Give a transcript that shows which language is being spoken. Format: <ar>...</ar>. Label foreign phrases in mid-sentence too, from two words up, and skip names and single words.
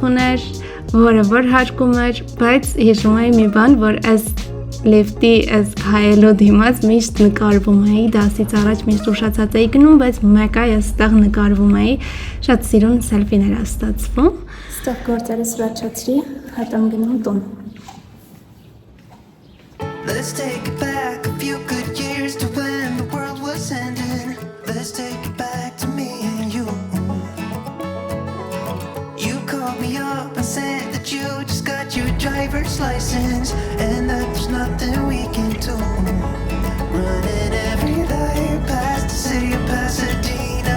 <hy>ուներ, որը որ հարկում էր, բայց հիշում էի մի բան, որ այս լեֆտի այս հայելով դիմաց միշտ նկարվում էի, դասից առաջ միշտ ուշացած էի գնում, բայց մեկը ես ստեղ նկարվում էի, շատ սիրուն սելֆիներ է ստացվում։ Ստեղ գործերը սրաչացրի, հետո եմ գնում տուն։</hy> <en>Let's take it back a few good years to when the world was ending. Let's take it back to me and you. You called me up and said that you just got your driver's license and that there's nothing we can do. Running every light past the city of Pasadena.</en>